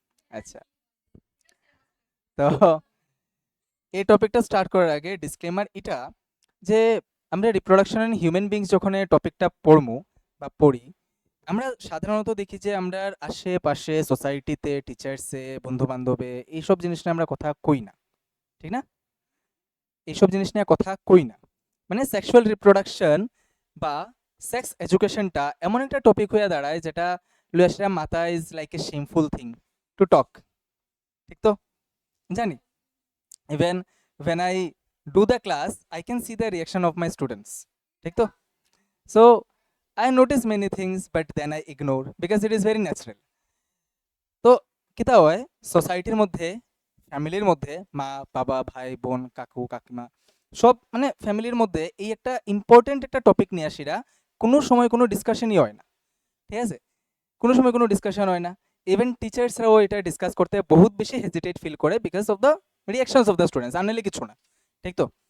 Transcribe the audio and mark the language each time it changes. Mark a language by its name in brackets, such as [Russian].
[Bangla] আচ্ছা, তো এই টপিকটা স্টার্ট করার আগে ডিসক্লেমার এটা যে আমরা রিপ্রোডাকশন অ্যান্ড হিউম্যান বিংস যখন এই টপিকটা পড়মু বা পড়ি, আমরা সাধারণত দেখি যে আমরা আশেপাশে সোসাইটিতে, টিচার্সে, বন্ধু বান্ধবে এইসব জিনিস নিয়ে আমরা কথা কই না, ঠিক না? এইসব জিনিস নিয়ে কথা কই না, মানে সেক্সুয়াল রিপ্রোডাকশন বা সেক্স এডুকেশনটা এমন একটা টপিক হয়ে দাঁড়ায় যেটা লুয়াসরা মাথা [English] is like a shameful thing to talk, [Bangla] ঠিক তো? [English] জানি even when I do the class I can see the reaction of my students, [Bangla] ঠিক তো? [English] So I notice many things but then I ignore because it is very natural. [Bangla] তো কিতা হয় সোসাইটির মধ্যে, ফ্যামিলির মধ্যে, মা বাবা ভাই বোন কাকু কাকিমা সব মানে ফ্যামিলির মধ্যে এই একটা ইম্পর্টেন্ট একটা টপিক নিয়ে আসিরা কোনো সময় কোনো ডিসকাশনই হয় না, ঠিক আছে? কোনো সময় কোনো ডিসকাশন হয় না। ইভেন টিচার্সরাও এটা ডিসকাস করতে বহুত বেশি হেজিটেট ফিল করে [English] because of the reactions of the students, [Bangla] আনলে কিছু না, ঠিক তো?